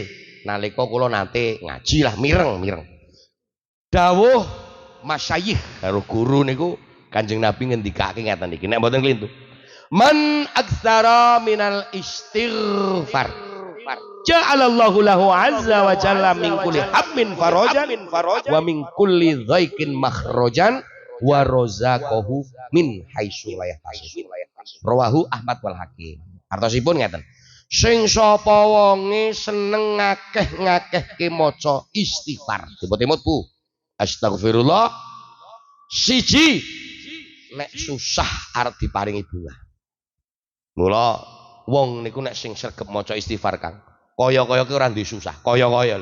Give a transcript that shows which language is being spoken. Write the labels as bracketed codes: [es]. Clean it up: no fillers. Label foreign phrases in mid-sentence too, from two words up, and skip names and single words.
[jv] Nalika kula nate ngaji lah mireng. Dawuh masyayikh karo guru niku Kanjeng Nabi ngendikake ngeten iki. Nek mboten klintu. [ar] من أكثر من الاستغفار جعل الله له عز وجل من كل هم فرجا ومن كل ضيق مخرجا ورزقه من حيث لا يحتسب. رواه أحمد والحاكم. [jv] Artosipun ngeten. Sing sapa wonge seneng ngakeh-ngakehke maca istighfar. Timut-timut Bu. Astagfirullah. Siji nek susah arep diparingi bunga. Mula wong niku nek sing sregep maca istighfar Kang, kaya-kaya ki ora duwe susah, kaya-kaya lho.